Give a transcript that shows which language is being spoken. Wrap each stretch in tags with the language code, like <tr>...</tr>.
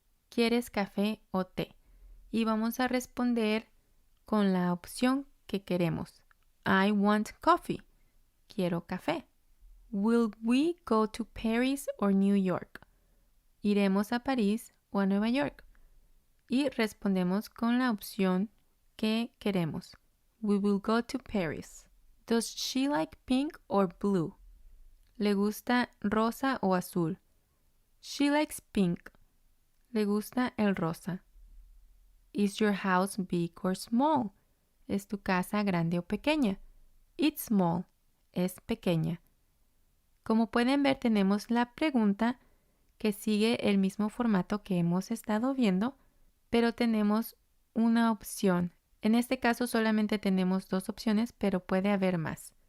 <es>¿Quieres café o té? Y vamos a responder con la opción que queremos.</es> <en>I want coffee.</en> <es>Quiero café.</es> <en>Will we go to Paris or New York?</en> <es>¿Iremos a París o a Nueva York? Y respondemos con la opción que queremos.</es> <en>We will go to Paris. Does she like pink or blue?</en> <es>¿Le gusta rosa o azul?</es> <en>She likes pink.</en> <es>¿Le gusta el rosa?</es> <en>Is your house big or small?</en> <es>¿Es tu casa grande o pequeña?</es> <en>It's small.</en> <es>Es pequeña. Como pueden ver, tenemos la pregunta que sigue el mismo formato que hemos estado viendo, pero tenemos una opción. En este caso solamente tenemos dos opciones, pero puede haber más.</es>